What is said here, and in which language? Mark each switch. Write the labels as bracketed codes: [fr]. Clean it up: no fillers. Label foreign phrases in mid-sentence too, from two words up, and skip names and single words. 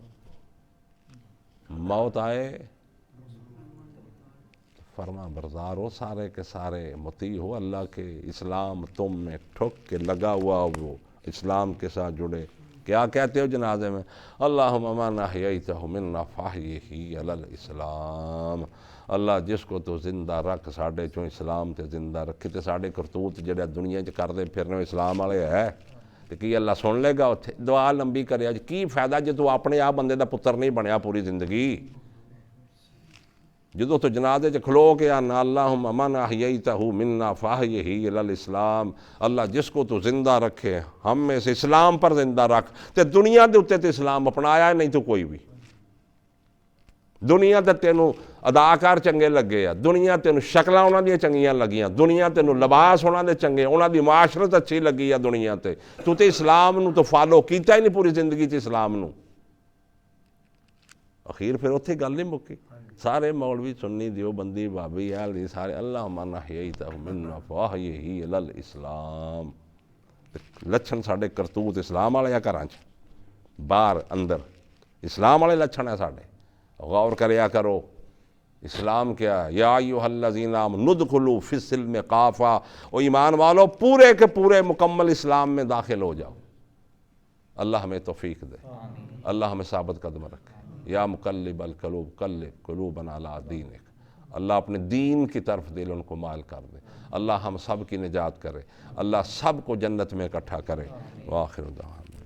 [ur] موت آئے فرما بردار ہو، سارے کے سارے مطیع ہو اللہ کے، اسلام تم میں ٹھک کے لگا ہوا، وہ اسلام کے ساتھ جڑے۔ کیا کہتے ہو جنازے میں؟ [ar] اللہم من احییتہ منا فاحیہ علی الاسلام، [pa] اللہ جس کو تو زندہ رکھ ساڈے چوں اسلام تے زندہ رکھے، تے ساڈے کرتوت جڑے دنیا چ کردے پھرنے اسلام والے ہے، تے کی اللہ سن لے گا؟ اتھے دعا لمبی کرے، کی فائدہ جے تو اپنے آپ بندے دا پتر نہیں بنیا پوری زندگی؟ جدو تو جنازے چ کھلو کے آنا [ar] اللہم من احییتہ منا فاحیہ علی الاسلام، [ur] اللہ جس کو تو زندہ رکھے ہم میں سے اسلام پر زندہ رکھ۔ [pa] تے دنیا دے اتنے تے اسلام اپنایا نہیں تو کوئی بھی، دنیا تے تینوں اداکار چنگے لگے آ، دنیا تینوں شکلاں انہاں دیاں چنگیاں لگیاں، دنیا تینوں لباس انہاں دے چنگے، انہاں دی معاشرت اچھی لگی ہے دنیا تو تے اسلام نو تو فالو کیتا ہی نہیں پوری زندگی تے اسلام نو۔ اخیر پھر اتھے گل نہیں مکی، سارے مولوی سنی دیوبندی بابی اہل سارے [ar] اللہم من احییتہ منا فاحیہ علی الاسلام۔ [pa] لچھن ساڈے کرتوت اسلام والے گھراں چ باہر اندر اسلام والے لچھن ہے ساڈے، غور کریا کرو اسلام کیا ہے۔ [ar] یا ایھا الذین آمنوا ادخلوا فی السلم کافہ، [ur] او ایمان والو پورے کے پورے مکمل اسلام میں داخل ہو جاؤ۔ اللہ ہمیں توفیق دے، اللہ ہمیں ثابت قدم رکھے۔ [ar] یا مقلب القلوب قلب قلوبنا علی دینک، [ur] اللہ اپنے دین کی طرف دلوں کو مائل کر دے، اللہ ہم سب کی نجات کرے، اللہ سب کو جنت میں اکٹھا کرے۔ [ar] وآخر دعوانا